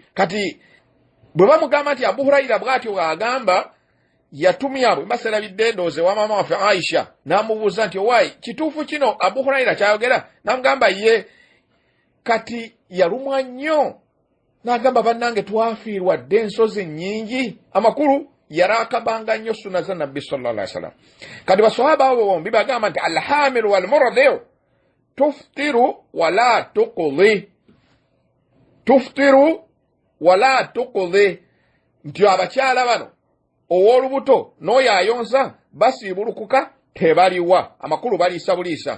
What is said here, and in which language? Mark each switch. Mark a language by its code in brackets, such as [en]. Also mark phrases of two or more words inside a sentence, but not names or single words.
[lg] Kati bwe bamugamba nti Abu Hurayra bw'atyo bw'agamba, yatumya bwe baserabidde ndowooza wa maama waffe Aisha n'amubuuza nti owaayi kituufu kino Abu Hurayra kyayogera? N'amugamba ye. Kati yalumwa nnyo n'agamba bannange twafiirwa dde ensozi nnyingi. Amakulu yaraakabanga nnyo sunna za Nabbi [ar] صلى الله عليه وسلم. [lg] Kati baswahaba abo bombi bagamba nti [ar] الحامل والمرضع تفطر ولا تقضي. تفطر ولا تقضي, [lg] nti abakyala bano ow'olubuto n'oyo ayonsa basiibulukuka tebaliwa, amakulu baliisa buliisa.